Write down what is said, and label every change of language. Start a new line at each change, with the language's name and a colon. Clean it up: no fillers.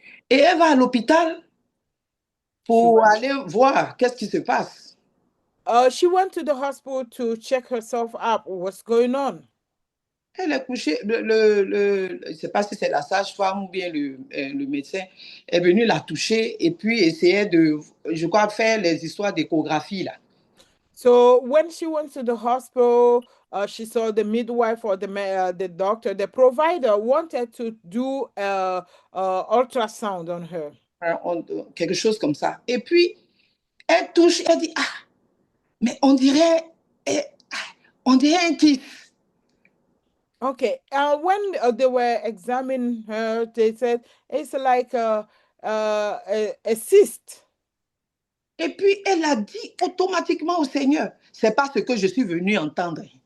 French: Et elle va à l'hôpital pour aller voir qu'est-ce qui se passe.
English: She went to the hospital to check herself up. What's going on?
French: Elle est couchée, je ne sais pas si c'est la sage-femme ou bien le médecin est venu la toucher et puis essayer de, je crois, faire les histoires d'échographie là.
English: So when she went to the hospital, she saw the midwife or the doctor, the provider wanted to do ultrasound on her.
French: Quelque chose comme ça. Et puis, elle touche, elle dit, mais on dirait un kyste.
English: Okay, when they were examining her, they said it's like a cyst.
French: Et puis, elle a dit automatiquement au Seigneur, c'est pas ce que je suis venue entendre.